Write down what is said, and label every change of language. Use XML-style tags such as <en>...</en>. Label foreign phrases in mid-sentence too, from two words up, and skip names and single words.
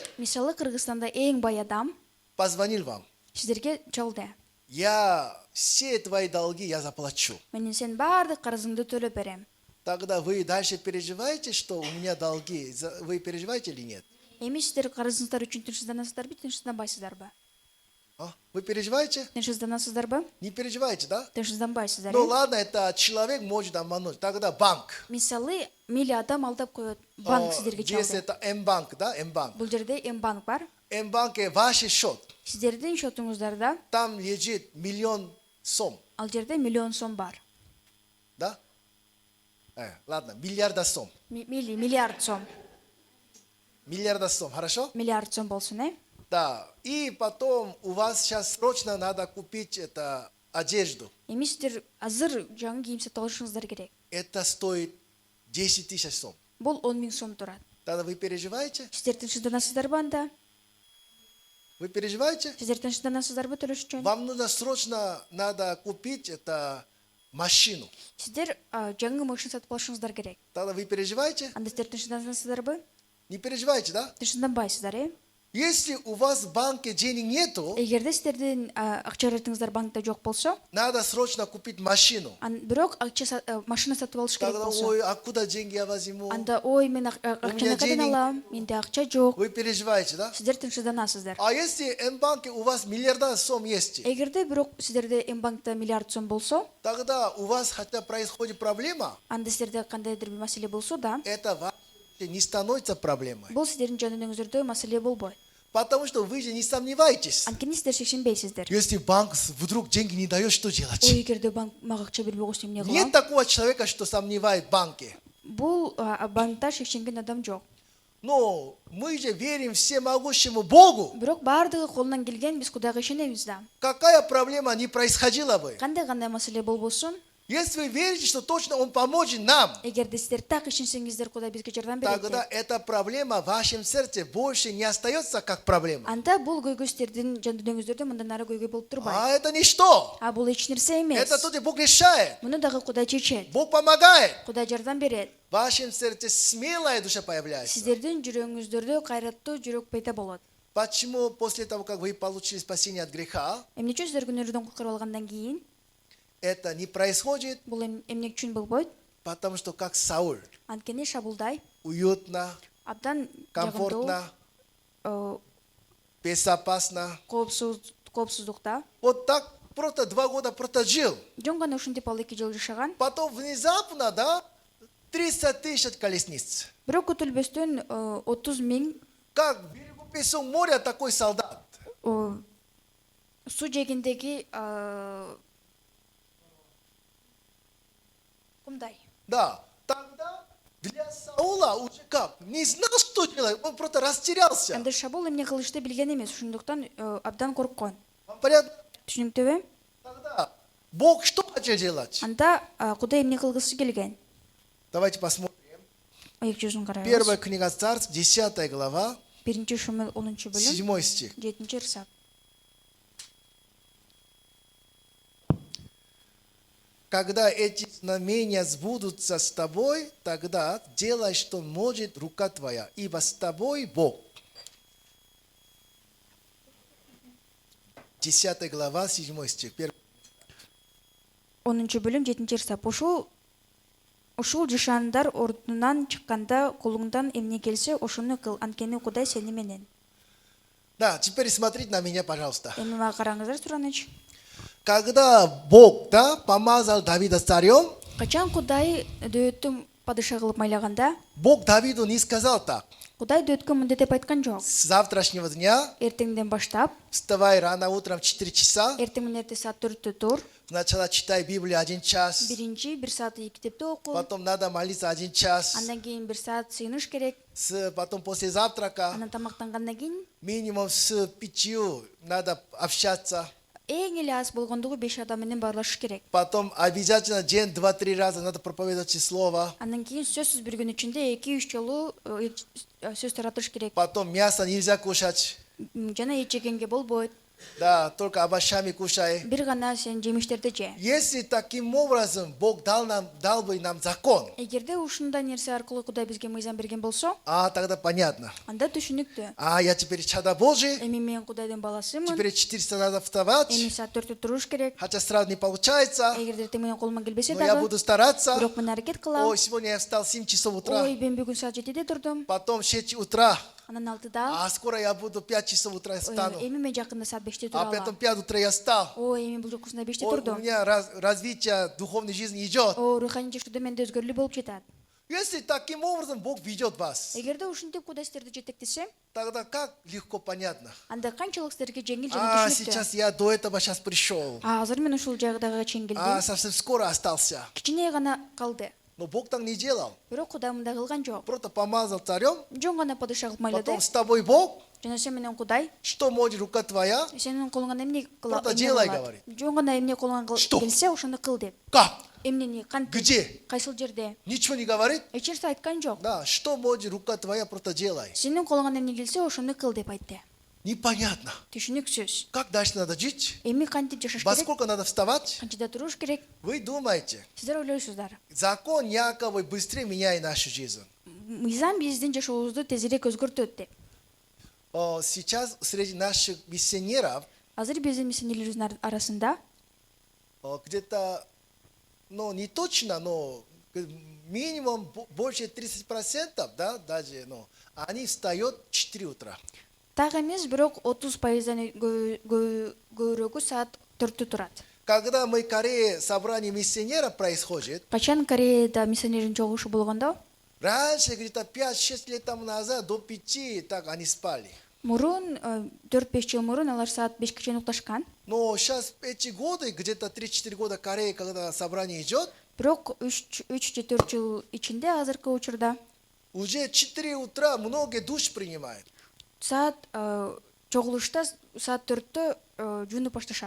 <ky>Кыргызстанда эң бай адам</ky> <ru>позвонил вам.</ru> <ky>сиздерге чалды.</ky> <ru>Я все твои долги я заплачу.</ru> <ky>Мен сен бардык карызыңды төлөп берем.</ky> <ru>Тогда вы дальше переживаете, что у меня долги? Вы переживаете или нет?</ru> <ky>Эми сиздер карызыңыздар үчүн тынчсызданасыздарбы, тынчсызданбайсыздарбы?</ky> <ru>Вы переживаете?</ru> <ky>Тынчсызданасыздарбы?</ky> <ru>Не переживаете, да?</ru> <ky>Тынчсызданбайсыздар.</ky> <ru>Ну ладно, это человек может обмануть. Тогда банк.</ru> <ky>Мисалы, мели адам алдап коет, банк сиздерге</ky> <ru>Здесь</ru> <ky>чалды.</ky> <ru>это М-банк, да? М-банк.</ru> <ky>Бул жерде М-банк бар.</ky> <ru>М-банке ваш счет.</ru> <ky>Сиздердин счетуңуздарда</ky> <ru>Там лежит миллион сом.</ru> <ky>ал жерде миллион сом бар.</ky> <ru>Да? Ладно, миллиарда сом.</ru> <ky>Миллиард сом.</ky> <ru>Миллиарда сом, хорошо?</ru> <ky>Миллиард сом болсун,</ky> <ru>Да. И потом у вас сейчас срочно надо купить это одежду.</ru> <ky>Эми сиздер азыр жаңы кийим сатып алышыңыздар керек.</ky> <ru>Это стоит 10 тысяч сом.</ru> <ky>Бул 10 000 сом турат.</ky> <ru>Тогда вы переживаете?</ru> <ky>Сиздер тынчсызданасыздарбы анда?</ky> <ru>Вы переживаете?</ru> <ky>Сиздер тынчсызданасыздарбы төлөш үчүн?</ky> <ru>Вам нужно срочно надо купить это машину.</ru> <ky>Сиздер жаңы машина сатып алышыңыздар керек.</ky> <ru>Тогда вы переживаете?</ru> <ky>Анда сиздер тынчсызданасыздарбы?</ky> <ru>Не переживайте, да?</ru> <ky>Тынчсызданбайсыздар,</ky> <ru>Если у вас в банке денег нету,</ru> <ky>Эгерде сиздердин акчаларыңыздар банкта жок болсо,</ky> <ru>надо срочно купить машину.</ru> <ky>бирок машина сатып алыш керек</ky> <ru>Тогда,</ru> <ky>болсо, ой,</ky> <ru>откуда деньги я возьму?</ru> <ky>анда ой мен акчаны кайдан</ky> <ru>денег-</ru> <ky>алам? Менде акча жок.</ky> <ru>Вы переживаете, да?</ru> <ky>Сиздер тынчсызданасыздар.</ky> <ru>А если М-банке у вас миллиарда сом есть,</ru> <ky>Эгерде бирок сиздерде М-банкта миллиард сом болсо,</ky> <ru>тогда у вас хотя происходит проблема,</ru> <ky>анда сиздерде кандайдыр бир маселе болсо да,</ky> <ru>это вообще не становится проблемой.</ru> <ky>бул сиздердин жөнүнүңүздөрдө маселе болбойт.</ky> <ru>Потому что вы же не сомневаетесь.</ru> <ky>Анткени сиздер шекшенбейсиздер.</ky> <ru>Если банк вдруг деньги не дает, что делать?</ru> <ky>Ой, эгерде банк мага акча бербей койсо эмне</ky> <ru>Нет</ru> <ky>кылам?</ky> <ru>такого человека, что сомневает в банке.</ru> <ky>Бул банкта шекшенген адам жок.</ky> <ru>Но мы же верим всемогущему Богу.</ru> <ky>Бирок баардыгы колунан келген, биз Кудайга ишенебиз да.</ky> <ru>Какая проблема не происходила бы?</ru> <ky>Кандай маселе болбосун,</ky> <ru>Если вы верите, что точно Он поможет нам,</ru> <ky>эгерде сиздер так ишенсеңиздер, Кудай бизге жардам берет</ky> <ru>тогда</ru> <ky>деп,</ky> <ru>эта проблема в вашем сердце больше не остается как проблема.</ru> <ky>анда бул көйгөй сиздердин жан дүниеңиздөрдө мындан ары көйгөй болуп турбайт.</ky> <ru>А это ничто.</ru> <ky>Бул эч нерсе эмес.</ky> <ru>Это тоже Бог решает.</ru> <ky>Муну дагы Кудай чечет.</ky> <ru>Бог помогает.</ru> <ky>Кудай жардам берет.</ky> <ru>В вашем сердце смелая душа появляется.</ru> <ky>Сиздердин жүрөгүңүздөрдө кайраттуу жүрөк пайда болот.</ky> <ru>Почему после того, как вы получили спасение от греха,</ru> <ky>Эмне үчүн сиздер күнөөрдөн куткарып алгандан кийин</ky> <ru>это не происходит?</ru> <ky>бул эмне үчүн болбойт?</ky> <ru>Потому что как Сауль,</ru> <ky>Анткени Шабулдай</ky> <ru>уютно,</ru> <ky>абдан</ky> <ru>комфортно,</ru> <ky>жагымдуу,</ky> <ru>безопасно.</ru> <ky>коопсуздукта</ky> <ru>Вот так просто 2 года просто жил.</ru> <ky>жөн гана ушинтип ал 2 жыл жашаган.</ky> <ru>Потом внезапно, да, 300 тысяч колесниц.</ru> <ky>Бирок күтүлбөстөн 30 миң</ky> <ru>Как в берегу Песок моря такой солдат.</ru> <ky>суу жээгиндеги кумдай.</ky> <ru>Да, тогда для Саула уже как? Не знал, что делать. Он просто растерялся.</ru> <ky>Анда Шабул эмне кылышты билген эмес, ошондуктан абдан корккон.</ky> <ru>Вам понятно?</ru> <ky>Түшүнүктүүбү?</ky> <ru>Тогда Бог что хотел делать?</ru> <ky>Анда Кудай эмне кылгысы келген?</ky> <ru>Давайте посмотрим.</ru> <ky>Аяк жүзүн</ky> <ru>Первая</ru> <ky>карайбыз.</ky> <ru>книга Царств, 10 глава,</ru> <ky>1 Шумел 10 бөлүм,</ky> <ru>7 стих.</ru> <ky>7 ырсак.</ky> <ru>Когда эти знамения сбудутся с тобой, тогда делай, что может рука твоя, ибо с тобой Бог. 10 глава, 7 стих.</ru> <ky>10 бөлүм 7 ырсак. Ушул жышандар ордунан чыкканда колуңдан эмне келсе, ошону кыл, анткени Кудай сени менен.</ky> <ru>Да, теперь смотрите на меня, пожалуйста.</ru> <ky>Эми мага караңыздар, Сураныч.</ky> <ru>Когда Бог, да, помазал Давида царем,</ru> <ky>Качан Кудай дөөттү падыша кылып майлаганда,</ky> <ru>Бог Давиду не сказал так:</ru> <ky>Кудай дөөткө мындай деп айткан жок.</ky> <ru>с завтрашнего дня</ru> <ky>Эртеңден баштап,</ky> <ru>вставай рано утром в 4 часа,</ru> <ky>эртең менен эрте саат 4-тө тур,</ky> <ru>сначала читай Библию 1 час,</ru> <ky>биринчи 1 саат китепти оку,</ky> <ru>потом надо молиться 1 час,</ru> <ky>андан кийин 1 саат сыйыныш керек,</ky> <ru>потом после завтрака</ru> <ky>анан тамактангандан кийин</ky> <ru>минимум с 5 надо общаться,</ru> <ky>эң эле аз болгондугу 5 адам менен баарлашыш керек.</ky> <ru>потом обязательно день 2-3 раза надо проповедовать слово,</ru> <ky>Андан кийин сөзсүз бир күн ичинде 2-3 жолу сөз таратыш керек.</ky> <ru>потом мясо нельзя кушать,</ru> <ky>Жана эч жегенге болбойт.</ky> <ru>да, только овощами кушай.</ru> <ky>Бир гана сен жемиштерди же.</ky> <ru>Если таким образом Бог дал бы нам закон,</ru> <ky>Эгерде ушундай нерсе аркылуу Кудай бизге мыйзам берген болсо,</ky> <ru>тогда понятно.</ru> <ky>анда түшүнүктүү.</ky> <ru>Я теперь чада Божий,</ru> <ky>Эми мен Кудайдын баласымын.</ky> <ru>теперь 400 надо вставать,</ru> <ky>Эми саат 4-тө туруш керек.</ky> <ru>хотя сразу не получается,</ru> <ky>Эгерде эртең менен колуман келбесе</ky> <ru>но я</ru> <ky>дагы,</ky> <ru>буду стараться.</ru> <ky>бирок мен аракет кылам.</ky> <ru>Ой, сегодня я встал в 7 часов утра,</ru> <ky>Ой, мен бүгүн саат 7-де турдум.</ky> <ru>потом в 6 утра,</ru> <ky>Анан 6-да.</ky> <ru>скоро я буду 5 часов утра встану,</ru> <ky>Эми мен жакында саат 5-те</ky> <ru>потом</ru> <ky>туралам.</ky> <ru>5 утра я встал.</ru> <ky>Ой, эми бул жокусунда 5-те</ky> <ru>Ой, у</ru> <ky>турдум.</ky> <ru>меня развитие духовной жизни идет.</ru> <ky>О, руханий жашоодо менде өзгөрүүлөр болуп жатат.</ky> <ru>Если таким образом Бог ведет вас,</ru> <ky>Эгерде ушинтип Кудай сиздерди жетектесе,</ky> <ru>тогда как легко понятно.</ru> <ky>анда канчалык сиздерге жеңил жана түшүнүктүү.</ky> <ru>Сейчас я до этого сейчас пришел,</ru> <ky>Азыр мен ушул жагдага чейин келдим.</ky> <ru>совсем скоро остался.</ru> <ky>Кичине гана калды.</ky> <ru>Но Бог так не делал.</ru> <ky>Бирок Кудай мындай кылган жок.</ky> <ru>Просто помазал царем,</ru> <ky>Жөн гана падыша кылып майлады.</ky> <ru>потом с тобой Бог,</ru> <ky>Жана сен менен Кудай,</ky> <ru>что может рука твоя,</ru> <ky>сенин колуңан эмне кыла?</ky> <ru>Просто делай, говорит.</ru> <ky>Жөн гана эмне колуңан</ky> <ru>Что?</ru> <ky>келсе, ошону кыл деп.</ky> <ru>как?</ru> <ky>Эмнени кантип?</ky> <ru>Где?</ru> <ky>Кайсыл жерде?</ky> <ru>Ничего не говорит?</ru> <ky>Эч нерсе айткан жок.</ky> <ru>Да, что может рука твоя, просто делай.</ru> <ky>Сенин колуңан эмне келсе, ошону кыл деп айтты.</ky> <ru>Непонятно.</ru> <ky>Түшүнүксүз.</ky> <ru>Как дальше надо жить?</ru> <ky>Эми кантип жашаш</ky> <ru>Во</ru> <ky>керек?</ky> <ru>сколько надо вставать?</ru> <ky>Канчада туруш керек?</ky> <ru>Вы думаете,</ru> <ky>Сиздер ойлойсуздар.</ky> <ru>закон якобы быстрее меняет нашу жизнь.</ru> <ky>Мыйзам биздин жашообузду тезирээк өзгөртөт деп.</ky> <ru>Сейчас среди наших миссионеров</ru> <ky>Азыр биздин миссионерлерибиздин арасында</ky> <ru>где-то, ну не точно, но минимум больше 30%, да, даже, они встают в 4 утра.</ru> <ky>так эмес, бирок 30%дан көбүрөөгү саат 4-тө турат.</ky> <ru>Когда мы в Корее собрание миссионеров происходит,</ru> <ky>Качан Кореяда миссионердин чогулушу болгондо,</ky> <ru>раньше где-то 5-6 лет тому назад до 5 так они спали.</ru> <ky>мурун 4-5 жыл мурун алар саат 5 чейин укташкан.</ky> <ru>Но сейчас эти годы, где-то 3-4 года Корея, когда собрание идет,</ru> <ky>Бирок 3-4 жыл ичинде азыркы учурда</ky> <ru>уже 4 утра многие душ принимают.</ru> <ky>саат чогулушта саат 4-тө жуунуп башташат.</ky>